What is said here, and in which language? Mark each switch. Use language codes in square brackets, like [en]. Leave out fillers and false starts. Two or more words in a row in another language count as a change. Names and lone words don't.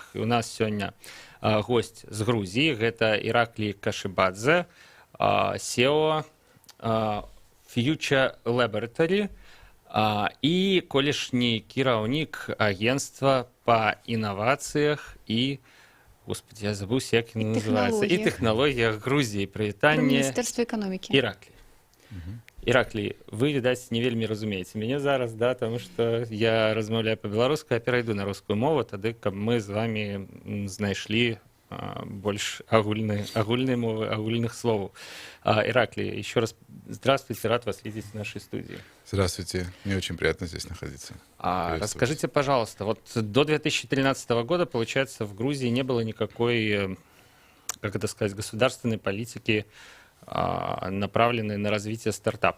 [be] І у нас сёння госць з Грузіі, гэта Іраклі Кашыбадзе, CEO Future Laboratory і колішні кіраўнік агенцтва па інавацыях і, господи, я забыўся, як яно называецца, і тэхналогіях Грузіі. Прывітанне. Міністэрства эканомікі. Іраклі. Іраклі, вы, відаць, не вельмі разумееце мяне зараз, да, таму што я размаўляю па-беларуску, а перайду на рускую мову, тады, каб мы з вами знайшлі больш агульнай мовы, агульных словаў. [ru] Ираклий, еще раз здравствуйте, рад вас видеть в нашей студии. Здравствуйте, мне очень приятно здесь находиться. Расскажите, пожалуйста, вот до 2013 года, получается, в Грузии не было никакой, как это сказать, государственной политики, направленной на развитие стартапов.